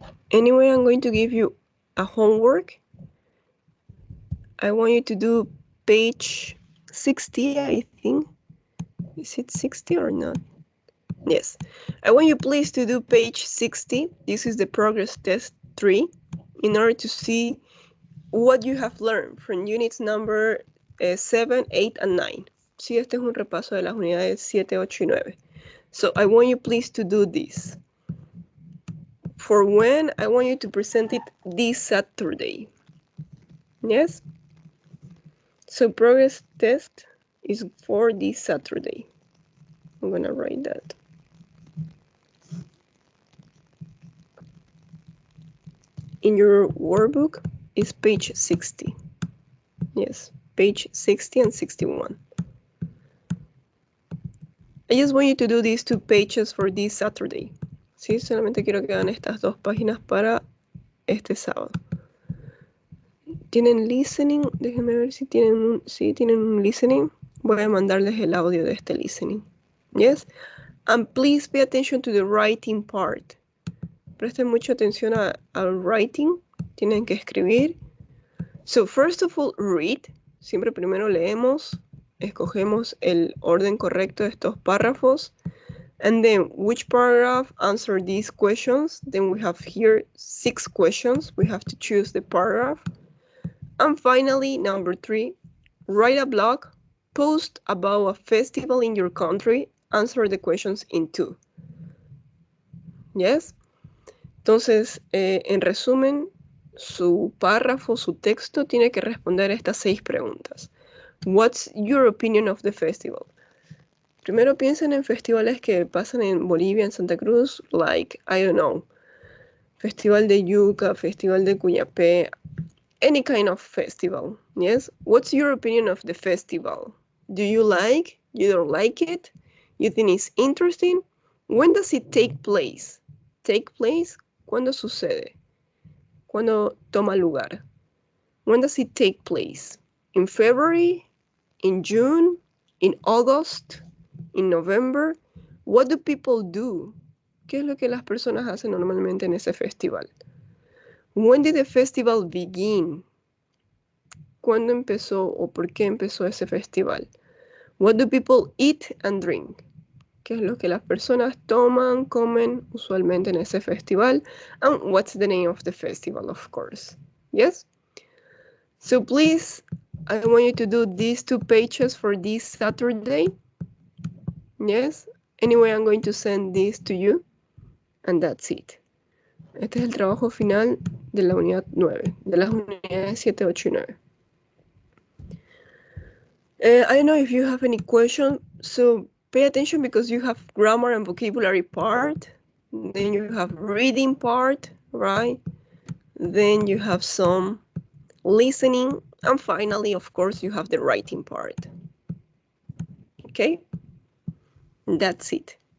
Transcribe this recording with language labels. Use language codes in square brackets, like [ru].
[en] Anyway, I'm going to give you a homework. I want you to do page 60, I think. Is it 60 or not? Yes. I want you please to do page 60. This is the progress test 3 in order to see what you have learned from units number 7, 8, and 9. [es] Sí, este es un repaso de las unidades 7, 8, y 9. [en] So I want you please to do this. For when, I want you to present it this Saturday. Yes? So progress test is for this Saturday. I'm gonna write that. In your workbook is page 60. Yes, page 60 and 61. I just want you to do these 2 pages for this Saturday. [es] Sí, solamente quiero que hagan estas 2 páginas para este sábado. ¿Tienen listening? Déjenme ver si tienen un listening. Voy a mandarles el audio de este listening. Yes? [en] And please pay attention to the writing part. [es] Presten mucha atención al writing. Tienen que escribir. [en] So, first of all, read. [es] Siempre primero leemos. Escogemos el orden correcto de estos párrafos. [en] And then, which paragraph answer these questions? Then we have here 6 questions. We have to choose the paragraph. And finally, number 3, write a blog, post about a festival in your country, answer the questions in 2. Yes? [es] Entonces, en resumen, su párrafo, su texto tiene que responder a estas 6 preguntas. [en] What's your opinion of the festival? [es] Primero piensen en festivales que pasan en Bolivia, en Santa Cruz, [en] like, I don't know, [es] Festival de Yuca, Festival de Cuyapé, [en] any kind of festival, [es] yes? [en] What's your opinion of the festival? Do you like? You don't like it? You think it's interesting? When does it take place? Take place? [es] ¿Cuándo sucede? ¿Cuándo toma lugar? [en] When does it take place? In February? In June? In August? In November? What do people do? [es] ¿Qué es lo que las personas hacen normalmente en ese festival? [en] When did the festival begin? [es] ¿Cuándo empezó o por qué empezó ese festival? [en] What do people eat and drink? [es] ¿Qué es lo que las personas toman, comen usualmente en ese festival? [en] And what's the name of the festival, of course? Yes? So please, I want you to do these 2 pages for this Saturday. Yes? Anyway, I'm going to send this to you. And that's it. [es] Este es el trabajo final de la unidad 9, de las unidades 7, 8 y 9. [en] I don't know if you have any question, so pay attention because you have grammar and vocabulary part, then you have reading part, right? Then you have some listening, and finally, of course, you have the writing part. Okay? That's it.